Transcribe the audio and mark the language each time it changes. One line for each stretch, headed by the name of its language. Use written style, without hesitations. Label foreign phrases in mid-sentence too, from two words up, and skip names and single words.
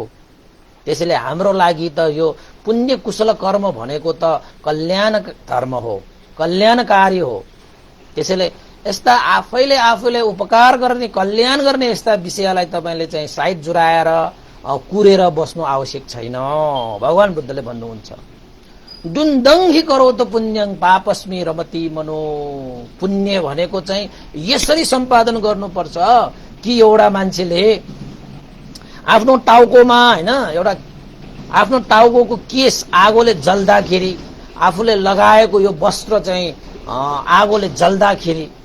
Nepali: त्यसैले हाम्रो लागि त यो पुण्य कुशल कर्म भनेको त कल्याण धर्म हो, कल्याणकारी हो। त्यसैले यस्ता आफैले उपकार गर्ने, कल्याण गर्ने यस्ता विषयलाई तपाईले चाहिँ साइड जुराएर कुरेर बस्नु आवश्यक छैन। भगवान बुद्धले भन्नुहुन्छ
Pali: दुन्दङ हि करो त पुण्यं पापस्मि रमति मनो।
Nepali: पुण्य भनेको चाहिँ यसरी सम्पादन गर्नुपर्छ कि एउटा मान्छेले आफ्नो टाउकोमा हैन, एउटा आफ्नो टाउको केस आगोले जल्दाखेरि, आफूले लगाएको यो वस्त्र चाहिँ आगोले जल्दाखेरि